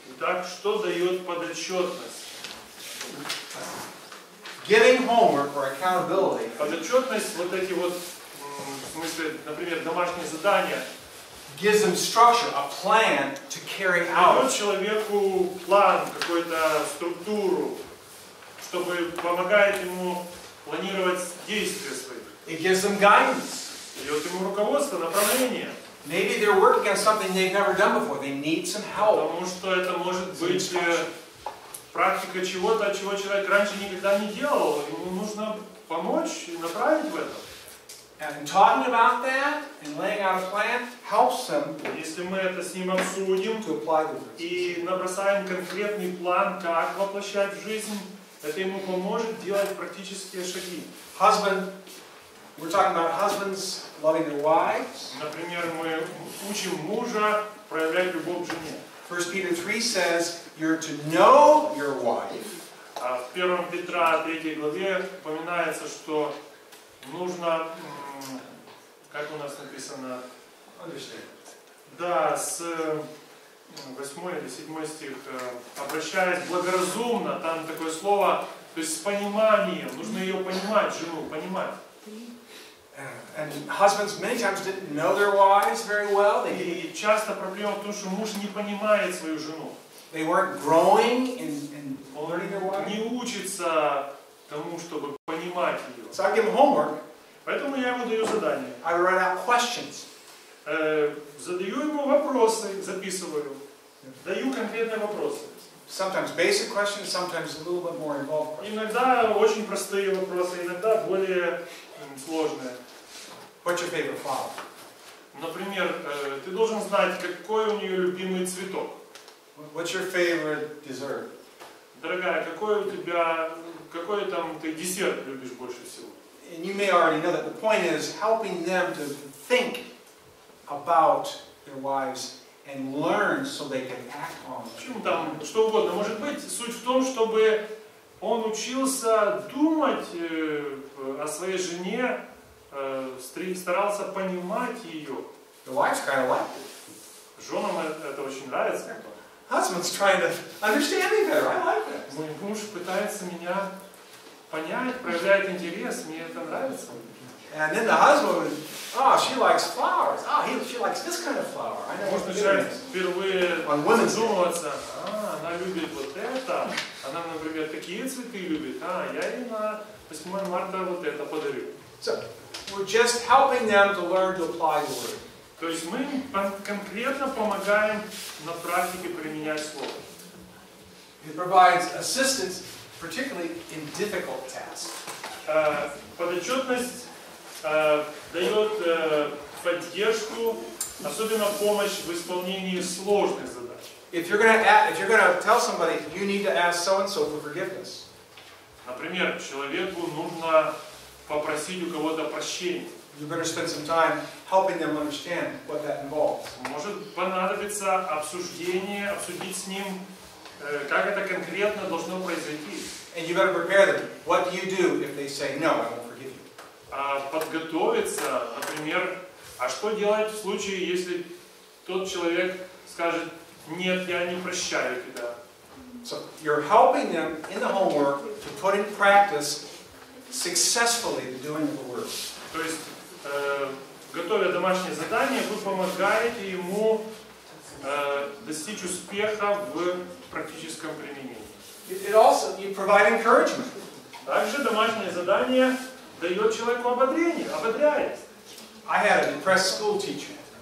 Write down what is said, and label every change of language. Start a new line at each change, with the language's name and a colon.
Russian: Итак, что дает подотчетность?
English: Giving homework or accountability
Russian: Подотчетность, вот эти вот, в смысле, например, домашние задания,
English: gives them structure, a plan to carry out.
Russian: дает человеку план, какую-то структуру, чтобы помогает ему планировать действия свои.
English: It gives them guidance.
Russian: Дает ему руководство, направление.
English: Maybe they're working on something they've never done before. They need some help.
Russian: Потому что это может быть практика чего-то, чего человек раньше никогда не делал. Ему нужно помочь и направить в это.
English: And talking about that and laying out a plan helps them
Russian: Если мы это с ним обсудим
English: to apply the principles.
Russian: и набросаем конкретный план, как воплощать в жизнь, это ему поможет делать практические шаги.
English: Husband, we're talking about husbands loving their wives.
Russian: Например, мы учим мужа проявлять любовь к жене.
English: 1 Peter 3 says you're to know your wife.
Russian: А в 1 Петра 3 главе упоминается, что нужно, как у нас написано, да, с 8 или 7 стих, обращаясь благоразумно, там такое слово, то есть с пониманием, нужно ее понимать, жену, понимать.
English: And husbands many times didn't know their wives very well.
Russian: И часто проблема в том, что муж не понимает свою жену.
English: They weren't growing in learning their wives.
Russian: Не учится тому, чтобы понимать ее.
English: So I give them homework.
Russian: Поэтому я ему даю задание.
English: I write out questions.
Russian: Задаю ему вопросы, записываю. Даю конкретные вопросы.
English: Sometimes basic questions, sometimes a little bit more involved questions.
Russian: Иногда очень простые вопросы, иногда более сложные.
English: What's your favorite flower?
Russian: Например, ты должен знать, какой у нее любимый цветок.
English: What's your favorite dessert?
Russian: Дорогая, какой там ты десерт любишь больше всего?
English: And you may already know that the point is helping them to think about their wives and learn so they can act on it.
Russian: Почему там что угодно может быть? Суть в том, чтобы он учился думать о своей жене, старался понимать ее.
English: The wives kind of like it.
Russian: Женам это очень нравится.
English: Husband's trying to understand me better. I like that.
Russian: Мой муж пытается меня понять, проявляет интерес, мне это нравится.
English: And then the husband would, oh, she likes flowers. Oh, she likes this kind of flower. I know
Russian: Может
English: what
Russian: начать
English: it is.
Russian: впервые
English: Women's
Russian: задумываться, она любит вот это, она, например, такие цветы любит, я ей на 8 марта вот это подарю.
English: So, we're just helping them to learn to apply the word.
Russian: То есть мы им конкретно помогаем на практике применять слово.
English: It provides assistance, particularly in difficult tasks.
Russian: Подотчетность дает поддержку, особенно помощь в исполнении сложных задач.
English: If you're going to tell somebody you need to ask so and so for forgiveness.
Russian: Например, человеку нужно попросить у кого-то прощения.
English: You better spend some time helping them understand what that involves.
Russian: Может понадобиться обсудить с ним, как это конкретно должно произойти.
English: And you better prepare them. What do you do if they say no, I won't forgive you?
Russian: Подготовиться, например, что делать в случае, если тот человек скажет, нет, я не прощаю тебя.
English: So you're helping them in the homework to put in practice successfully the doing of the word.
Russian: То есть, готовя домашнее задание, вы помогаете ему достичь успеха в практическом применении.
English: It also, you provide encouragement.
Russian: Также домашнее задание дает человеку ободрение, ободряет.
English: I had a depressed school teacher.